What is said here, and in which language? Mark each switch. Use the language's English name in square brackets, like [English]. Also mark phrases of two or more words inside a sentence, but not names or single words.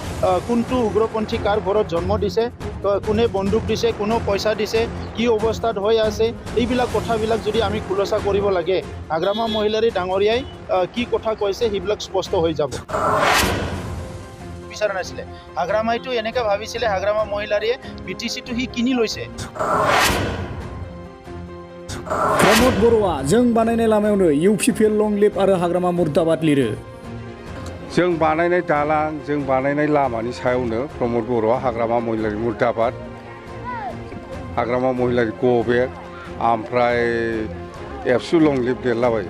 [Assamese] কোনটো উগ্ৰপন্থী কাৰ ঘৰত জন্ম দিছে, কোনে বন্দুক দিছে, কোনো পইচা দিছে, কি অৱস্থাত হৈ আছে, এইবিলাক কথাবিলাক যদি আমি খোলসা কৰিব লাগে, হাগ্ৰামা মহিলাৰী ডাঙৰীয়াই কি কথা কৈছে সেইবিলাক স্পষ্ট হৈ যাব। বিচাৰা নাছিলে হাগ্ৰামাইটো এনেকৈ ভাবিছিলে হাগ্ৰামা মহিলাৰীয়ে BTC-টো সি কিনি লৈছে। [Bodo] प्रमोद बर'आ जों बानायनाय लामायावनो UPPL [English] long live [Bodo] आरो हाग्रामा मुर्दाबाद लिरो। जों बानायनाय दालां, जों बानायनाय लामानि सायावनो प्रमोद बर'आ हाग्रामा महिलारी मुर्दाबाद, हाग्रामा महिलारी [English] go back, [Bodo] ओमफ्राय एबसु [English] long live [Bodo] लिरलाबायो।